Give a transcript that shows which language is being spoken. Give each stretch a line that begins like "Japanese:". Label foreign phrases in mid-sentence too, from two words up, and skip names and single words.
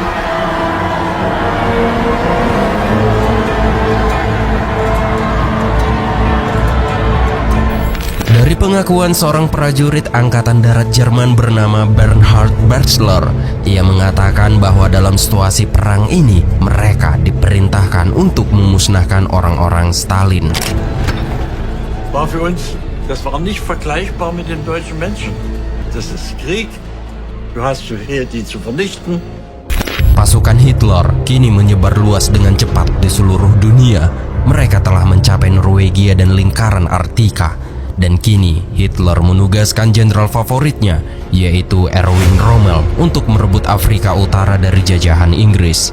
Indonesian: Dari pengakuan seorang prajurit Angkatan Darat Jerman bernama Bernhard Bachelor, ia mengatakan bahwa dalam situasi perang ini mereka diperintahkan untuk memusnahkan orang-orang Stalin.
German: War für uns, das war nicht vergleichbar mit den deutschen Menschen. Das ist Krieg. Du hast hier die zu vernichten.
Indonesian: Pasukan Hitler kini menyebar luas dengan cepat di seluruh dunia. Mereka telah mencapai Norwegia dan lingkaran Arktika. Dan kini Hitler menugaskan jenderal favoritnya, yaitu Erwin Rommel, untuk merebut Afrika Utara dari jajahan Inggris.